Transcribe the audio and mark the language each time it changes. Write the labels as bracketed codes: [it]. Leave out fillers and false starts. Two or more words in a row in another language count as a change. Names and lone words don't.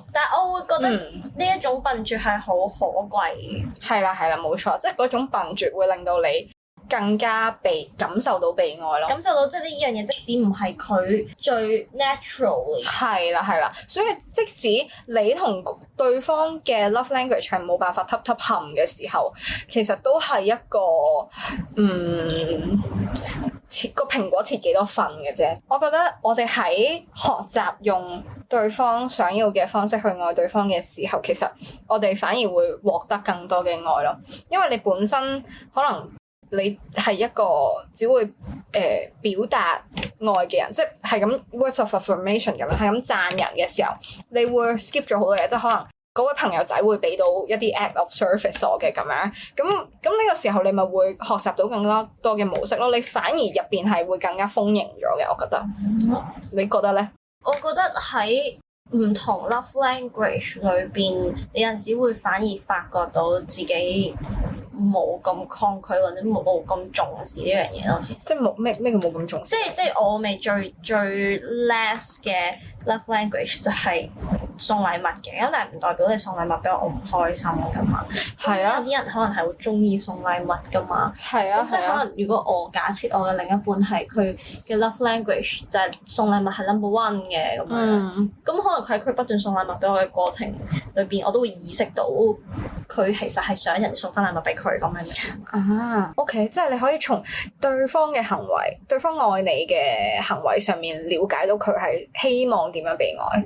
[yue] 但係我會覺得呢一種笨拙係好可貴嘅。係啦，冇錯，即係嗰種笨拙會令到你更加感受到被愛咯。感受到即係呢樣嘢，即使唔係佢最 naturally。係啦，所以即使你同對方嘅 [en] love language [yue] 係冇辦法揼冚嘅時候，其實都係一個切個蘋果切幾多份嘅啫。我覺得我哋喺學習用對方想要嘅方式去愛對方嘅時候，其實我哋反而會獲得更多嘅愛咯。因為你本身可能你係一個只會表達愛嘅人，即係咁 [en] words of affirmation [yue] 咁樣，係咁讚人嘅時候，你會 skip 咗好多嘢，即係可能嗰位朋友仔會俾到一啲 [en] act of service [yue] 我嘅咁樣，咁呢個時候你咪會學習到更加多嘅模式咯，你反而入邊係會更加豐盈咗嘅，我覺得。你覺得咧？我覺得喺唔同 [en] love language [yue] 裏邊，你有陣時會反而發覺到自己冇咁抗拒或者冇咁重視呢樣嘢咯，其實。即係冇咩叫冇咁重視？即係我未最 less 嘅 [en] love language [yue] 就係送禮物嘅，咁但係唔代表你送禮物俾我唔開心噶嘛。係啊，有啲人可能係會中意送禮物噶嘛。係啊，咁即係可能如果我假設我嘅另一半係佢嘅 [en] love language [yue] 就係送禮物係 [en] number one [yue] 嘅咁樣，咁可能佢喺佢不斷送禮物俾我嘅過程裏邊，我都會意識到佢其實係想人哋送翻禮物俾佢咁樣嘅。啊，OK， 即係你可以從對方嘅行為、對方愛你嘅行為上面了解到佢係希望點樣被愛。